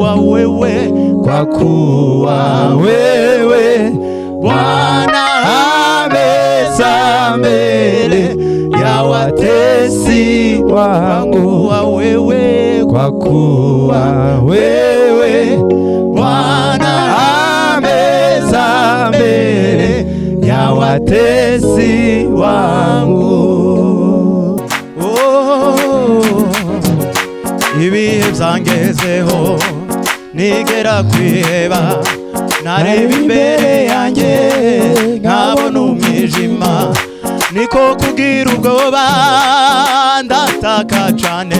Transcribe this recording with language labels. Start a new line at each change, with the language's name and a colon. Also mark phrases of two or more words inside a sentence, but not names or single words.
Swahili: Kwa kuwa wewe Bwana ameza mbele ya watesi wangu. Kwa kuwa wewe Bwana ameza mbele ya watesi wangu.
Rundi: Ibihe byangezeho nigera kwiheba, nareba imbere yanjye nkabona umwijima, niko kugira ubwoba ndataka cane.